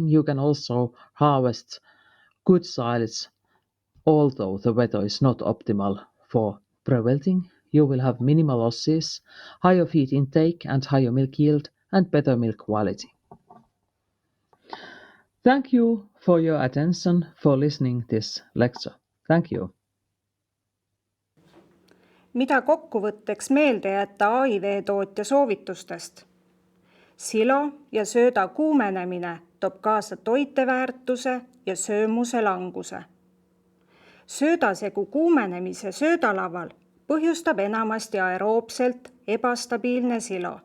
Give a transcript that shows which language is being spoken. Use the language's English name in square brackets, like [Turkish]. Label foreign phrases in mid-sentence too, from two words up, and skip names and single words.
[English] You can also harvest good silage, although the weather is not optimal for prevailing. You will have minimal losses, higher feed intake and higher milk yield, and better milk quality. Thank you for your attention for listening this lecture. Thank you. [Estonian] Mida kokkuvõtteks meelde jätta AIV tootja soovitustest? Silo ja sööda kuumenemine toob kaasa toiteväärtuse ja söömuse languse. Söödasegu kuumenemise söödalaval põhjustab enamasti aeroobselt ebastabiilne silo.